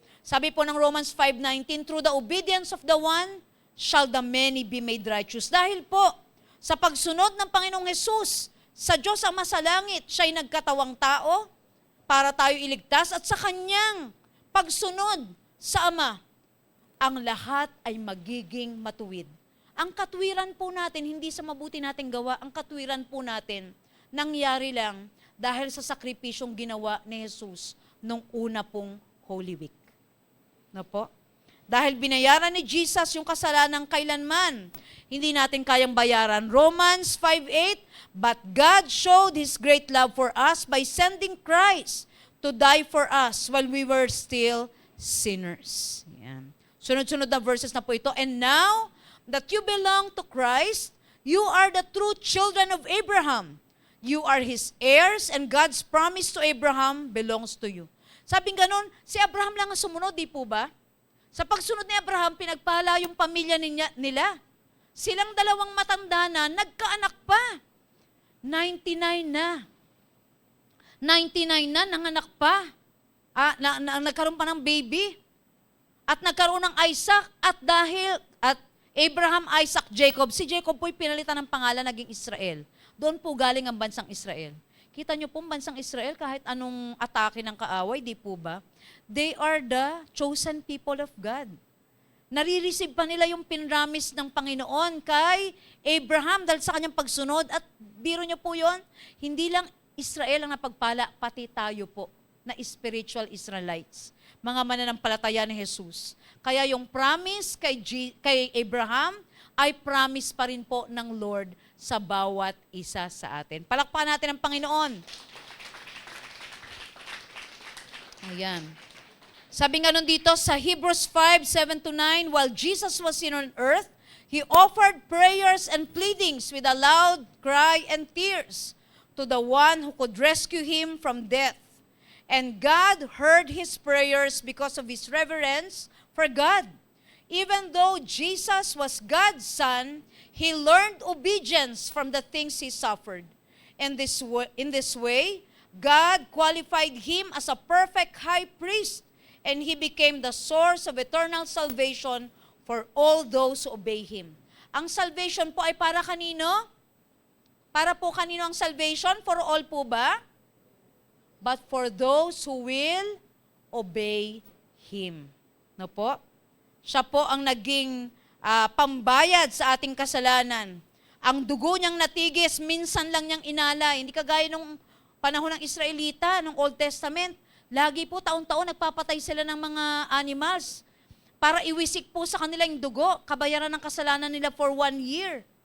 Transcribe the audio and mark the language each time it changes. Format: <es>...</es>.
<tl>Sabi po ng</tl> <en>Romans 5:19, through the obedience of the one, shall the many be made righteous.</en> <tl>Dahil po, sa pagsunod ng Panginoong Hesus, sa Diyos Ama sa langit, siya'y nagkatawang tao para tayo iligtas at sa kanyang pagsunod sa Ama, ang lahat ay magiging matuwid. Ang katwiran po natin, hindi sa mabuti nating gawa, ang katwiran po natin, nangyari lang dahil sa sakripisyong ginawa ni Jesus nung una pong Holy Week. No po? Dahil binayaran ni Jesus yung kasalanan kailanman, hindi natin kayang bayaran.</tl> <en>Romans 5:8, but God showed His great love for us by sending Christ to die for us while we were still sinners.</en> <tl>Yan. Sunod-sunod na verses na po ito.</tl> <en>And now that you belong to Christ, you are the true children of Abraham. You are His heirs and God's promise to Abraham belongs to you.</en> <tl>Sabing ganon, si Abraham lang ang sumunod, di po ba? Sa pagsunod ni Abraham, pinagpala yung pamilya nila. Silang dalawang matanda na, nagkaanak pa. 99 na. 99 na, nanganak pa. Nagkaroon pa ng baby. At nagkaroon ng Isaac. At Abraham, Isaac, Jacob. Si Jacob po'y pinalitan ng pangalan, naging Israel. Doon po galing ang bansang Israel. Kita nyo po, bansang Israel, kahit anong atake ng kaaway, di po ba?</tl> <en>They are the chosen people of God.</en> <tl>Nare-receive pa nila yung pinramis ng Panginoon kay Abraham dahil sa kanyang pagsunod. At biro nyo po yon, hindi lang Israel ang napagpala, pati tayo po na spiritual Israelites. Mga mananampalataya ni Jesus. Kaya yung promise kay Abraham ay promise pa rin po ng Lord sa bawat isa sa atin. Palakpakan natin ang Panginoon. Ayan. Sabi nga nun dito sa</tl> <en>Hebrews 5:7-9, while Jesus was here on earth, He offered prayers and pleadings with a loud cry and tears to the one who could rescue Him from death. And God heard His prayers because of His reverence for God. Even though Jesus was God's Son, He learned obedience from the things He suffered. In this way, God qualified Him as a perfect high priest, and He became the source of eternal salvation for all those who obey Him.</en> <tl>Ang salvation po ay para kanino? Para po kanino ang salvation?</tl> <en>For all</en> <tl>po ba?</tl> <en>But for those who will obey Him.</en> <tl>No po? Siya po ang naging pambayad sa ating kasalanan. Ang dugo niyang natigis, minsan lang niyang inalay. Hindi kagaya nung panahon ng Israelita, nung Old Testament. Lagi po, taon-taon, nagpapatay sila ng mga animals para iwisik po sa kanila yung dugo, kabayaran ng kasalanan nila</tl> <en>for 1 year.</en>